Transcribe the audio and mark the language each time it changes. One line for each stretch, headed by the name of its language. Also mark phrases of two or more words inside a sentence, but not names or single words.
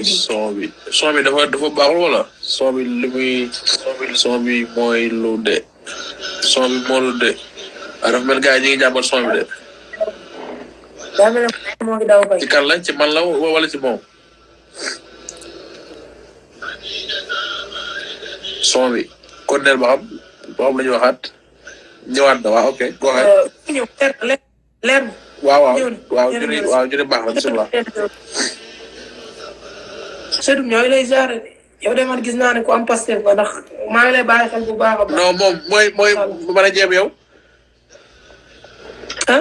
Wolof: son bi dafa baaxul wala son bi li muy son bi mooy lu de son bi moo lu de dafa mel gars yi ñu ngi jàmbat son bi de daa mel ne moo ngi daw bay ci kan la ci man la wala ci moom son bi kon neel ba xam la ñu waxaat ñëwaat na waaw
English: ok go ahead
Wolof: ñëw leer waaw ñu ne baax na bisimilah Seydou ñoo ngi lay ziare yow de man gis naa ne ku am Pastef ba ndax maa ngi lay bàyyi xel bu baax a baax. non moom mooy mën a jéem yow. ah